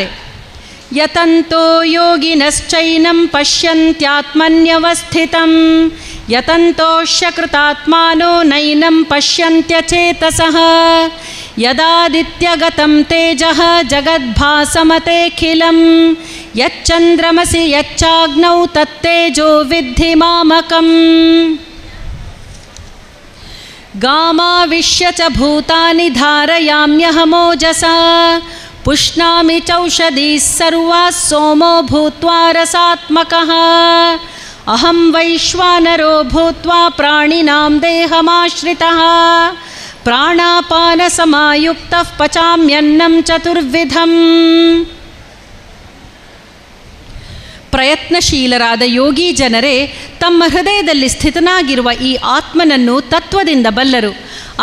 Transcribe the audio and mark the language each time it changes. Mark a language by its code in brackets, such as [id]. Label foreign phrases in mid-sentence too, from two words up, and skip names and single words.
[sa] ಯತಂತೋ ಯೋಗಿನಶ್ಚೈನಂ ಪಶ್ಯಂತ್ಯಾತ್ಮನ್ಯವಸ್ಥಿತಂ ಯತಂತೋಶ್ಯ ಕೃತಾತ್ಮಾನೋ ನೈನಂ ಪಶ್ಯಂತ್ಯಚೇತಸಃ ಯದಾದಿತ್ಯಗತಂ ತೇಜಃ ಜಗದ್ಭಾಸಮತೇಖಿಲಂ ಯಚ್ಚಂದ್ರಮಸಿ ಯಚ್ಚಾಗ್ನೌ ತತ್ತೇಜೋ ವಿದ್ಧಿ ಮಾಮಕಂ ಗಾಮಾವಿಶ್ಯ ಚ ಭೂತಾನಿ ಧಾರಯಾಮ್ಯಹಮೋಜಸಾ ಪುಷ್ಣಾಮಿ ಚೌಷಧೀಃ ಸರ್ವಾಃ ಸೋಮೋ ಭೂತ್ವಾ ರಸಾತ್ಮಕಃ ಅಹಂ ವೈಶ್ವಾನರೋ ಭೂತ್ವಾ ಪ್ರಾಣಿನಾಂ ದೇಹಮಾಶ್ರಿತಃ ಪ್ರಾಣಾಪಾನ ಸಮಾಯುಕ್ತಃ ಪಚಾಮ್ಯನ್ನಂ ಚತುರ್ವಿಧಂ. [kn] ಪ್ರಯತ್ನಶೀಲರಾದ ಯೋಗಿ ಜನರೇ ತಮ್ಮ ಹೃದಯದಲ್ಲಿ ಸ್ಥಿತನಾಗಿರುವ ಈ ಆತ್ಮನನ್ನು ತತ್ವದಿಂದ ಬಲ್ಲರು.